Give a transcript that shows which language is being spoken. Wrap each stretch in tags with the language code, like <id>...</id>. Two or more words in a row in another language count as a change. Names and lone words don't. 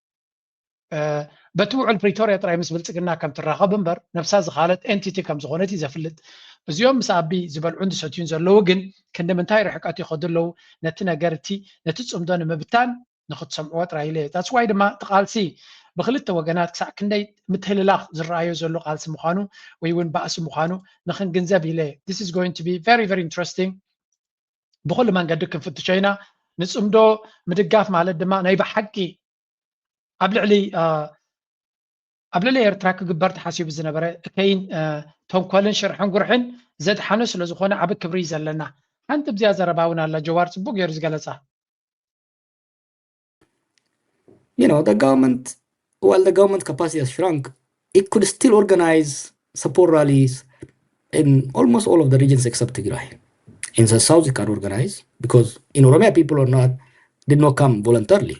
<ti>በቲ ውዕል ፕሪቶርያ ጥራይ ምስ ብልፅግና ከም ትራኸብ እምበር ነብሳ ዝኻለት ኤንቲቲ ከም ዝኾነት እዩ ዘፍልጥ እዚኦም ምስ ኣቢ ዝበልዑን ዝሰትዩን ዘለዉ ግን ክንምንታይ ርሕቀት ይኸዱ ኣለዉ ነቲ ነገርቲ ነቲ ፅምዶ ንምብታን ንክትሰምዕዎ ጥራይ ኢለ ታስዋይ ድማ ተቃልሲ ብክልተ ወገናት ክሳዕ ክንደይ ምትህልላኽ ዝረኣዮ ዘሎ ቃልሲ ምዃኑ ወይ እውን ባእሲ ምዃኑ ንክንግንዘብ ኢለ</ti> <en>this is going to be very very interesting</en> <ti>ብኩሉ መንገዲ ክንፍትሾ ኢና ንፅምዶ ምድጋፍ ማለት ድማ ናይ ብሓቂ ኣብ ልዕሊ ኤርትራ ክግበር ተሓሲቡ ዝነበረ ከይን ተንኮልን ሽርሕን ጉርሕን ዘድሓኑ ስለ ዝኾነ ዓብ ክብሪ ዘለና ሓንቲ ብዝያ ዘረባ እውን ኣላ ጀዋር ፅቡቅ ገይሩ ዝገለፃ</ti> <en>You know, the government, while the government capacity has shrunk, it could still organize support rallies in almost all of the regions except Tigray. In the south, it can organize because in Oromia, people did not come voluntarily.</en>